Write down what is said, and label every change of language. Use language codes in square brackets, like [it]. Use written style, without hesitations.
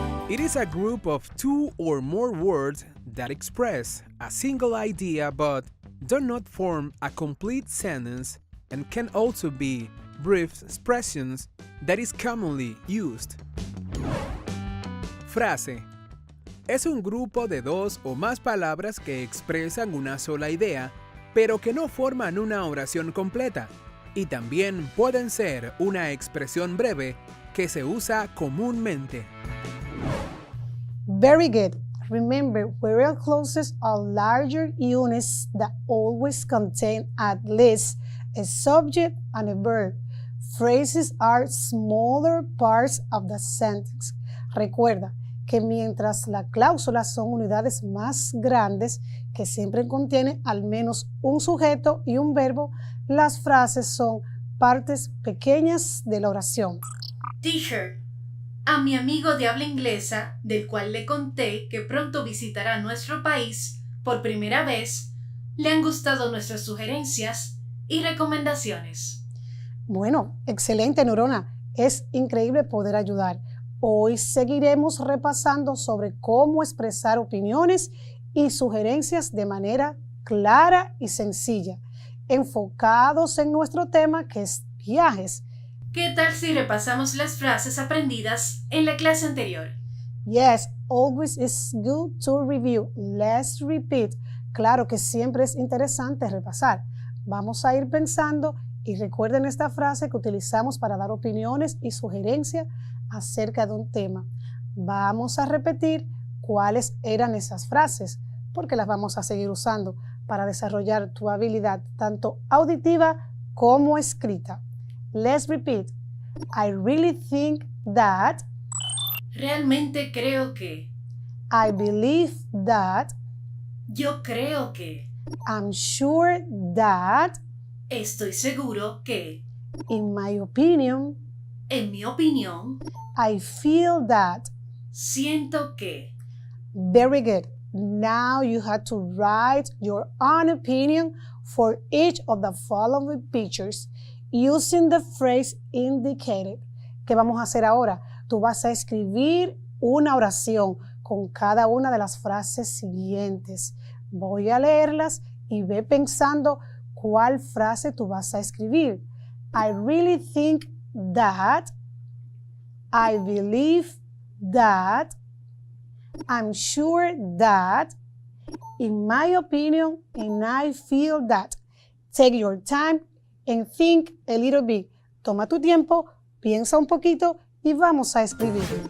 [en] It is a group of 2 or more words that express a single idea but do not form a complete sentence and can also be brief expressions that is commonly used. Frase: [es] es un grupo de dos o más palabras que expresan una sola idea, pero que no forman una oración completa, y también pueden ser una expresión breve que se usa comúnmente. [en] Very good. Remember, word clauses are larger units that always contain at least a subject and a verb. Phrases are smaller parts of the sentence. [es] Recuerda que mientras las cláusulas son unidades más grandes que siempre contienen al menos un sujeto y un verbo, las frases son partes pequeñas de la oración. Teacher, a mi amigo de habla inglesa, del cual le conté que pronto visitará nuestro país por primera vez, le han gustado nuestras sugerencias y recomendaciones. Bueno, excelente, Neurona. Es increíble poder ayudar. Hoy seguiremos repasando sobre cómo expresar opiniones y sugerencias de manera clara y sencilla, enfocados en nuestro tema que es viajes. ¿Qué tal si repasamos las frases aprendidas en la clase anterior? [en] Yes, always is good to review. Let's repeat. [es] Claro que siempre es interesante repasar. Vamos a ir pensando y recuerden esta frase que utilizamos para dar opiniones y sugerencias acerca de un tema. Vamos a repetir cuáles eran esas frases, porque las vamos a seguir usando para desarrollar tu habilidad tanto auditiva como escrita. [en] Let's repeat. I really think that. [es] Realmente creo que. [en] I believe that. [es] Yo creo que. [en] I'm sure that. [es] Estoy seguro que. [en] In my opinion. [es] En mi opinión. [en] I feel that. [es] Siento que. [en] Very good. Now you have to write your own opinion for each of the following pictures using the phrase indicated. [es] ¿Qué vamos a hacer ahora? Tú vas a escribir una oración con cada una de las frases siguientes. Voy a leerlas y ve pensando cuál frase tú vas a escribir. [en] I really think that. I believe that. I'm sure that. In my opinion, and I feel that. Take your time and think a little bit. [es] Toma tu tiempo, piensa un poquito y vamos a escribir.